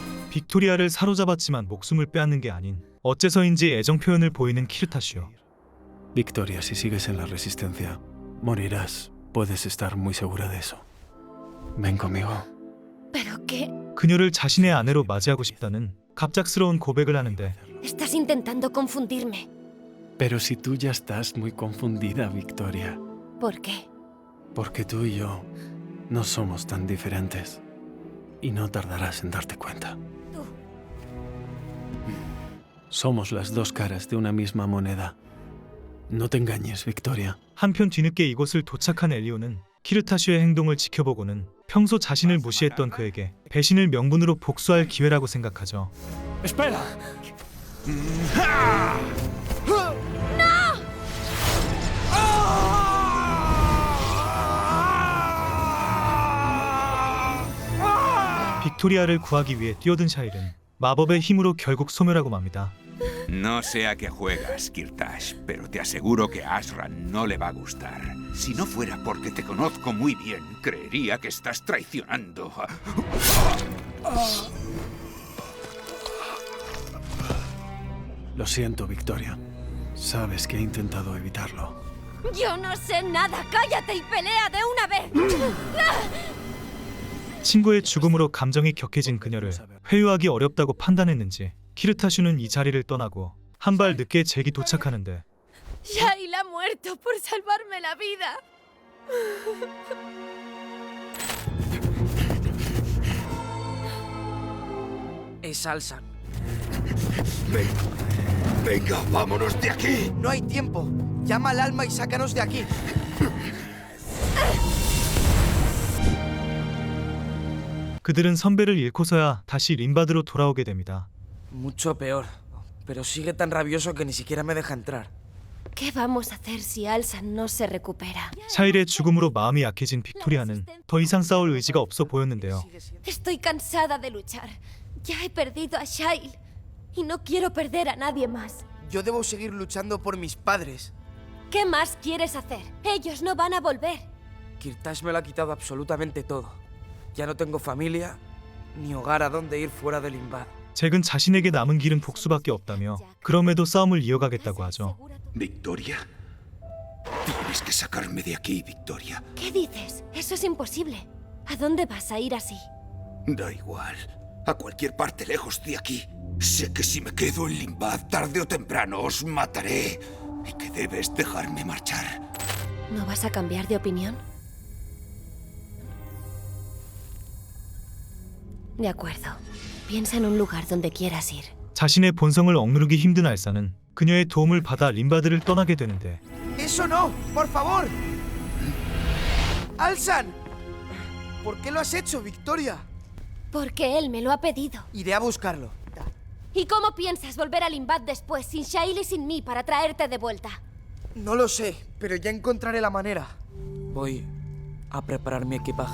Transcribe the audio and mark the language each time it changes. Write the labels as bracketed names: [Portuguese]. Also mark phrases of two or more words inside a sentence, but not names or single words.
[Korean] 빅토리아를 사로잡았지만 목숨을 빼앗는 게 아닌 어째서인지 애정 표현을 보이는 키르타시오. [Spanish] Victoria, si sigues en la resistencia, morirás. Puedes estar muy segura de eso. Ven conmigo. ¿Pero qué? [Korean] 그녀를 자신의 아내로 맞이하고 싶다는 갑작스러운 고백을 하는데 [Spanish] Estás intentando confundirme. Pero si tú ya estás muy confundida, Victoria. ¿Por qué? Porque tú y yo no somos tan diferentes. Y no tardarás en darte cuenta. Tú. Somos las dos caras de una misma moneda. No te engañes, Victoria. [Korean] 한편 뒤늦게 이곳을 도착한 엘리오는 키르타시오의 행동을 지켜보고는 평소 자신을 무시했던 그에게 배신을 명분으로 복수할 기회라고 생각하죠. [Spanish] ¡Espera! [Korean] 빅토리아를 구하기 위해 뛰어든 샤일은 마법의 힘으로 결국 소멸하고 맙니다. [Spanish] No sea que juegas, Kirtash, pero te aseguro que a Asran no le va a gustar. Si no fuera porque te conozco muy bien, creería que estás traicionando. Lo siento, Victoria. Sabes que he intentado evitarlo. Yo no sé nada. Cállate y pelea de una vez. [Korean] 친구의 죽음으로 감정이 격해진 그녀를 회유하기 어렵다고 판단했는지 키르타슈는 이 자리를 떠나고 한 발 늦게 잭이 도착하는데 [Spanish] Shail ha muerto por salvarme la vida. Es Alsan. Venga, vámonos de aquí. No hay tiempo. Llama al alma y sácanos de aquí. [Korean] 그들은 선배를 잃고서야 다시 림바드로 돌아오게 됩니다. [Spanish] Mucho peor. Pero sigue tan rabioso que ni siquiera me deja entrar. ¿Qué vamos a hacer si Alsan no se recupera? [Korean] 샤일의 죽음으로 마음이 약해진 빅토리아는 더 이상 싸울 의지가 없어 보였는데요. [Spanish] Estoy cansada de luchar. Ya he perdido a Shail y no quiero perder a nadie más. Yo debo seguir luchando por mis padres. ¿Qué más quieres hacer? Ellos no van a volver. Kirtash me lo ha quitado absolutamente todo. Ya no tengo familia ni hogar a donde ir fuera del Limbad. [Korean] 잭은 자신에게 남은 길은 복수밖에 없다며 그럼에도 싸움을 이어가겠다고 하죠. [Spanish] Victoria. Tienes que sacarme de aquí, Victoria. ¿Qué dices? Eso es imposible. ¿A dónde vas a ir así? Da igual. A cualquier parte lejos de aquí. Sé que si me quedo en Limbad, tarde o temprano os mataré. Y que debes dejarme marchar. ¿No vas a cambiar de opinión? De acuerdo. Piensa en un lugar donde quieras ir. [Korean] 자신의 본성을 억누르기 힘든 알사는 그녀의 도움을 받아 림바드를 떠나게 되는데 [Spanish] ¡Eso no! ¡Por favor! ¡Alsan! ¿Por qué lo has hecho, Victoria? Porque él me lo ha pedido. Iré a buscarlo. ¿Y cómo piensas volver al Limbad después, sin Shail y sin mí, para traerte de vuelta? No lo sé, pero ya encontraré la manera. Voy a preparar mi equipaje.